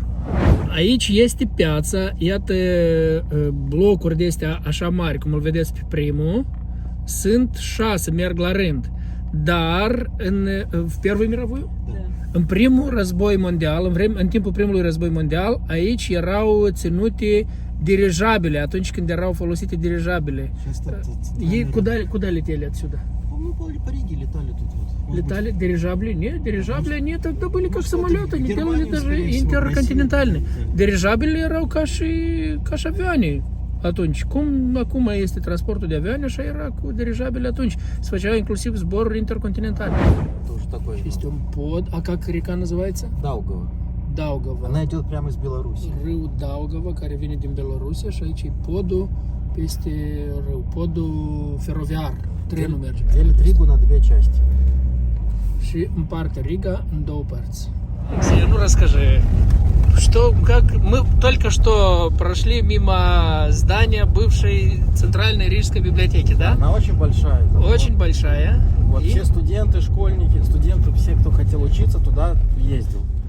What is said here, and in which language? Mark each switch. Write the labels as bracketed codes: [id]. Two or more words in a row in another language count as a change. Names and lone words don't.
[ro] Aici este piața, iată blocuri de astea așa mari, cum îl vedeți pe primul, sunt 6, merg la rând. Dar în [ru] Первый мировой? [ro] În primul război mondial, în timpul primului război mondial, aici erau ținute dirijabile, atunci când erau folosite dirijabile. [ru] Ei куда летели отсюда? По Риге летали тут вот. Летали дирижабли? Нет, дирижабли они тогда были как самолеты, они делали даже интерконтинентальные. [ro] Dirijabile erau ca și avioane atunci. Cum acum este transportul de avioane, așa era cu dirijabile atunci. Se făceau inclusiv zboruri intercontinentale. [ru] Тоже такое. [ro] Este un pod, a [ru] как река называется? [ro] Daugava. [ru] Она идет прямо из Беларуси. [ro] Râul Daugava, care vine din Belarusia și aici e podul peste râu, podul feroviar. Trenul merge. [ru] Делит Ригу на две части. [ro] Și împarte Riga în două părți. [ru] Ну расскажи, мы только что прошли мимо здания бывшей Центральной Рижской библиотеки, да? Она очень большая. Очень большая. Вот все студенты, школьники, все, кто хотел учиться, туда ездил.